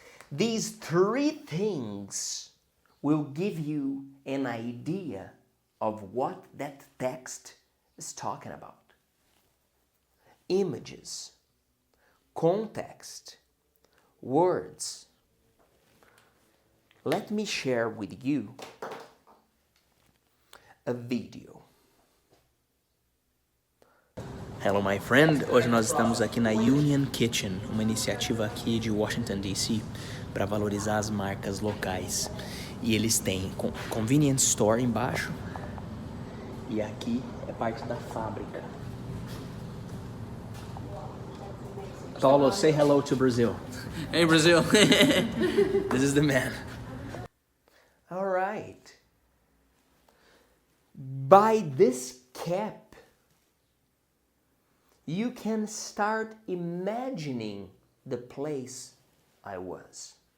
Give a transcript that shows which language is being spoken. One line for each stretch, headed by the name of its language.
English: These 3 things will give you an idea of what that text is talking about. Images, context, words. Let me share with you a video. Hello, my friend.
Portuguese: Hoje nós estamos aqui na Union Kitchen, uma iniciativa aqui de Washington, D.C., para valorizar as marcas locais. E eles têm convenience store embaixo e aqui é parte da fábrica.
English: Paulo, say hello to Brazil. Hey, Brazil. This is the man. All right. By this cap, you can start imagining the place I was.